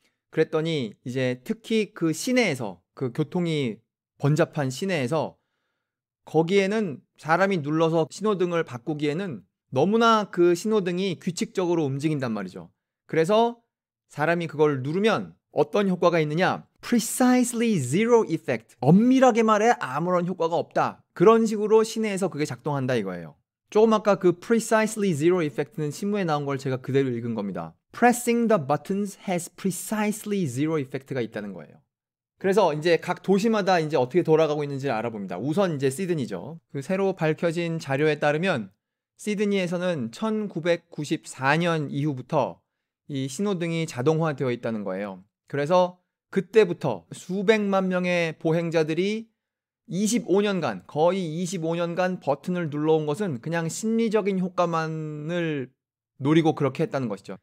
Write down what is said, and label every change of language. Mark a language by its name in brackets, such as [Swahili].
[Korean] 그랬더니 이제 특히 그 시내에서, 그 교통이 번잡한 시내에서 거기에는 사람이 눌러서 신호등을 바꾸기에는 너무나 그 신호등이 규칙적으로 움직인단 말이죠. 그래서 사람이 그걸 누르면 어떤 효과가 있느냐? [English] Precisely zero effect. [Korean] 엄밀하게 말해 아무런 효과가 없다. 그런 식으로 시내에서 그게 작동한다 이거예요. 조금 아까 그 [English] Precisely zero effect [Korean] 는 신문에 나온 걸 제가 그대로 읽은 겁니다. [English] Pressing the buttons has precisely zero effect [Korean] 가 있다는 거예요. 그래서 이제 각 도시마다 이제 어떻게 돌아가고 있는지를 알아봅니다. 우선 이제 시드니죠. 그 새로 밝혀진 자료에 따르면 시드니에서는 1994년 이후부터 이 신호등이 자동화되어 있다는 거예요. 그래서 그때부터 수백만 명의 보행자들이 25년간, 거의 25년간 버튼을 눌러온 것은 그냥 심리적인 효과만을 노리고 그렇게 했다는 것이죠.